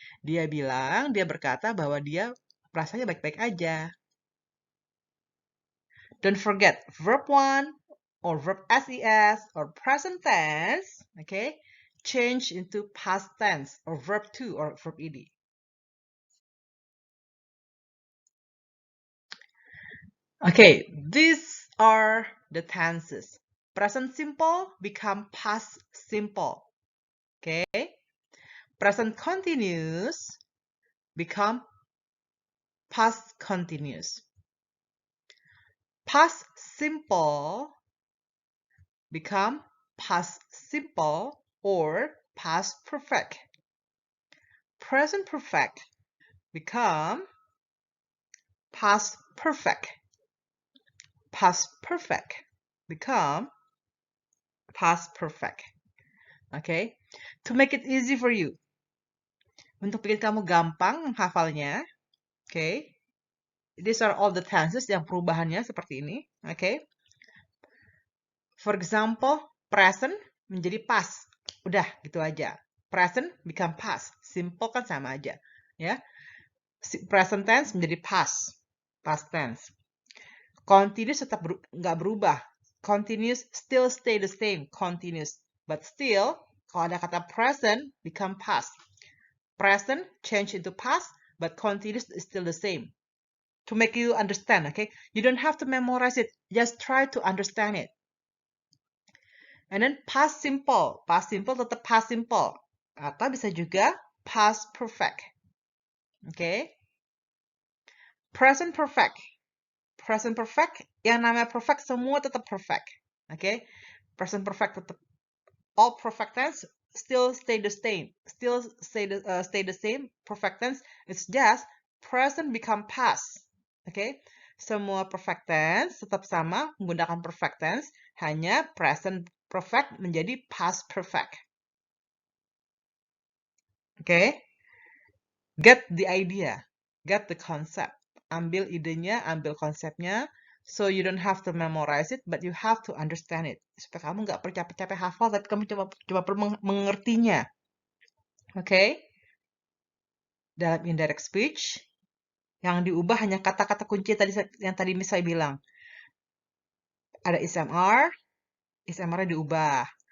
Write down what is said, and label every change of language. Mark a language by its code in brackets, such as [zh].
[id] Dia bilang, dia berkata bahwa dia rasanya baik-baik aja. [en] Don't forget verb 1 or verb SES or present tense, okay? Change into past tense or verb 2 or verb ed. Okay, these are the tenses. Present simple become past simple. Okay? Present continuous become past continuous. Past simple become past simple or past perfect. Present perfect become past perfect. Past perfect become past perfect. Okay? To make it easy for you. [id] Untuk bikin kamu gampang menghafalnya, okay? [en] These are all the tenses [id] yang perubahannya seperti ini, [en] okay? For example, [id] present menjadi past. Udah, gitu aja. [en] Present become past. Simple [id] kan sama aja, ya. Present tense menjadi past. Past tense. Continuous tetap nggak berubah. [en] Continuous still stay the same. Continuous. But still, [id] kalau ada kata [en] present, become past. Present change into past, but continuous is still the same. To make you understand, okay? You don't have to memorize it. Just try to understand it. And then past simple. Past simple [id] tetap [en] past simple. [id] Atau bisa juga [en] past perfect. Okay? Present perfect. [id] Present perfect, yang namanya perfect semua tetap perfect. Okay? [en] Present perfect [id] tetap [en] all perfect tense still stay the same. Still stay the same. Perfect tense, it's just present become past. [id] Okay? Semua perfect tense tetap sama menggunakan perfect tense, hanya present perfect menjadi past perfect. [en] Okay? Get the idea. Get the concept. [id] Ambil idenya, ambil konsepnya. [en] So you don't have to memorize it, but you have to understand it. [id] Supaya kamu nggak capek-capek hafal, tapi kamu coba mengertinya. Okay? Dalam indirect speech, yang diubah hanya kata-kata kunci yang tadi Miss saya bilang. Ada SMR, SMR-nya diubah.